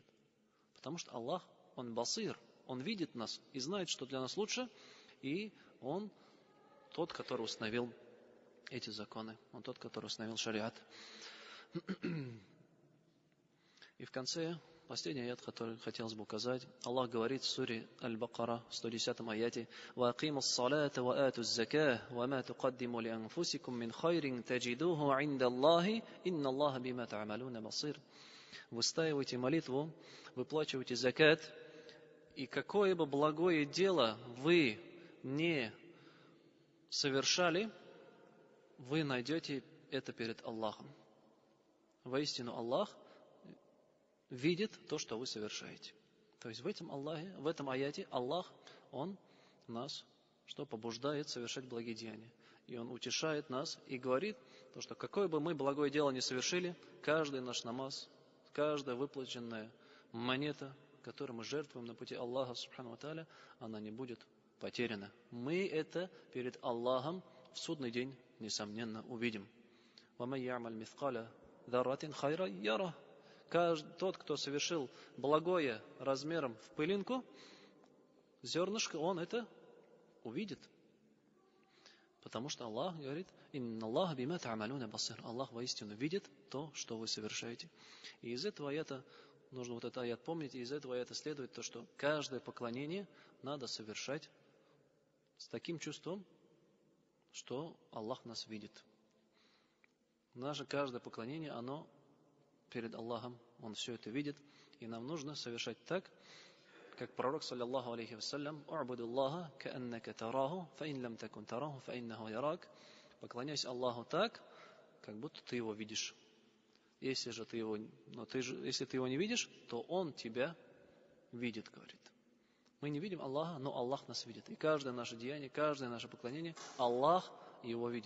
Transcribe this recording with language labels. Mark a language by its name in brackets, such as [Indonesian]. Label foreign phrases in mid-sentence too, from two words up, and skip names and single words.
[Russian] Потому что Аллах, Он басир, Он видит нас и знает, что для нас лучше, и Он тот, который установил эти законы. Он тот, который установил шариат. И в конце, последний аят, который хотелось бы указать, Аллах говорит в суре Аль-Бакара, в 110 аяте: [Arabic] «وأقيموا الصلاة وآتوا الزكاة وما تقدموا لأنفسكم من خير تجدوه عند الله إن الله بما تعملون بصير». [Russian] Выстаивайте молитву, выплачивайте закат, и какое бы благое дело вы не совершали, вы найдете это перед Аллахом. Воистину Аллах видит то, что вы совершаете. То есть в этом аяте Аллах, Он нас что побуждает совершать благие деяния. И Он утешает нас и говорит, то, что какое бы мы благое дело ни совершили, каждый наш намаз, каждая выплаченная монета, которую мы жертвуем на пути Аллаха, [Arabic] سبحانه وتعالى, [Russian] она не будет потеряна. Мы это перед Аллахом в судный день, несомненно, увидим. [Arabic] وَمَنْ يَعْمَلْ مِثْقَالَ ذَرَّةٍ خَيْرًا يَرَهُ. [Russian] Тот, кто совершил благое размером в пылинку, зернышко, он это увидит. Потому что Аллах говорит, [Arabic] «إن الله بما تعملون بصير». [Russian] Аллах воистину видит то, что вы совершаете. И из этого аята, нужно вот этот аят помнить, и из этого аята следует то, что каждое поклонение надо совершать с таким чувством, что Аллах нас видит. Наше каждое поклонение, оно перед Аллахом, Он все это видит, и нам нужно совершать так, как пророк, [Arabic] صلى الله عليه وسلم, «اعبد الله كأنك تراه فإن لم تكن تراه فإنه يراك». [Russian] Поклоняйся Аллаху так, как будто ты его видишь. Если ты его не видишь, то Он тебя видит, говорит. Мы не видим Аллаха, но Аллах нас видит. И каждое наше деяние, каждое наше поклонение, Аллах его видит.